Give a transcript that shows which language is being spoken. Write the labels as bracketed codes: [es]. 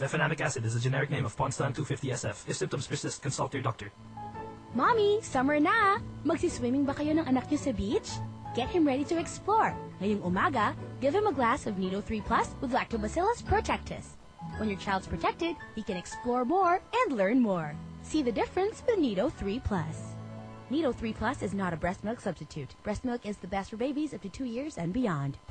[en] Mefenamic acid is a generic name of Ponstan 250SF. If symptoms persist, consult your doctor. [tl] Mommy, summer na. Magsi-swimming ba kayo ng anak niyo sa beach? [en] Get him ready to explore. [tl] Ngayong umaga, [en] give him a glass of Nido 3 Plus with Lactobacillus Protectus. When your child's protected, he can explore more and learn more. See the difference with Nido 3 Plus. Nido 3 Plus is not a breast milk substitute. Breast milk is the best for babies up to 2 years and beyond.